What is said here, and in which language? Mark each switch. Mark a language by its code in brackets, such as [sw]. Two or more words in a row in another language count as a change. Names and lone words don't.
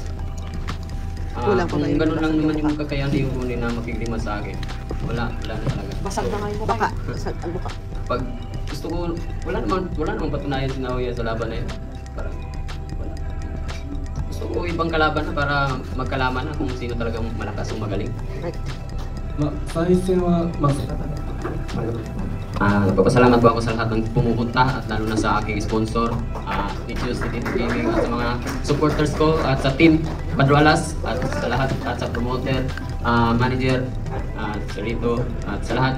[tl] Kung ganun lang naman yung kakayahan ni Ogone na makikiligman sa akin, wala na talaga. Basag na nga yung mukha. Basag ang mukha. Pag gusto ko, wala naman patunayan si Naoya sa laban na yun. Parang, wala. Gusto ko ibang kalaban na para magkalaman na kung sino talagang malakas o magaling. [en] Correct. [ja] まあ対戦はまず [tl] Nagpapasalamat po ako sa lahat ng pumupunta at lalo na sa aking sponsor, Nichios City Gaming at sa mga supporters ko at sa team Padualas at sa lahat at sa promoter, manager, sa Rito at sa lahat.